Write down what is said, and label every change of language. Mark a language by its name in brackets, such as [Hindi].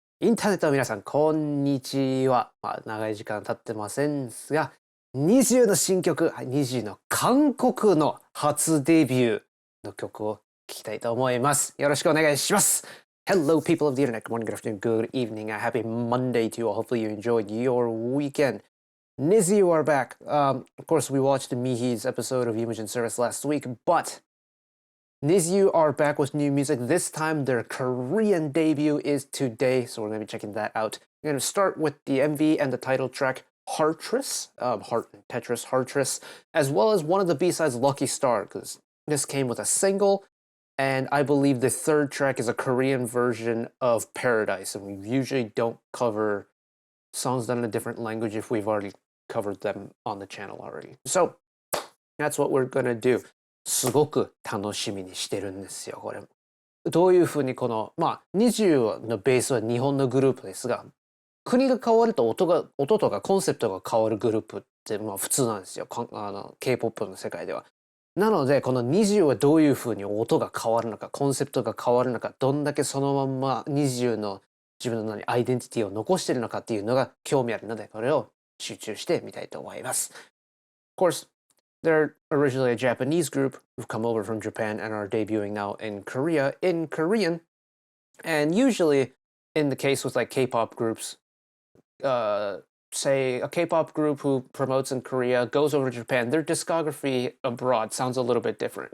[Japanese] インターネットの皆さん、こんにちは。長い時間経ってませんが、NiziUの新曲、NiziUの韓国の初デビューの曲を聴きたいと思います。よろしくお願いします。 [English] Hello, people of the internet. Good morning, good afternoon, good evening. A happy Monday to you all. Hopefully you enjoyed your weekend. NiziU are back. Of course, we watched Mihi's episode of Imogen Service last week, but NiziU are back with new music. This time their Korean debut is today, so we're going to be checking that out. We're going to start with the MV and the title track, HEARTRIS, HEARTRIS, as well as one of the B-sides, Lucky Star, because this came with a single, and I believe the third track is a Korean version of Paradise, and we usually don't cover songs done in a different language if we've already covered them on the channel already. So that's what we're going to do. [Japanese] すごく楽しみにしてるんですよ、これ。どういうふうにこの、20のベースは日本のグループですが、国が変わると音とかコンセプトが変わるグループって普通なんですよ、K-POP の世界では。なので、この20はどういうふうに音が変わるのか、コンセプトが変わるのか、どんだけそのまんま20の自分のアイデンティティを残しているのかっていうのが興味あるので、これを集中してみたいと思います。 [English] Of course,They're originally a Japanese group who've come over from Japan and are debuting now in Korea in Korean. And usually, in the case with like K-pop groups, say a K-pop group who promotes in Korea goes over to Japan, their discography abroad sounds a little bit different.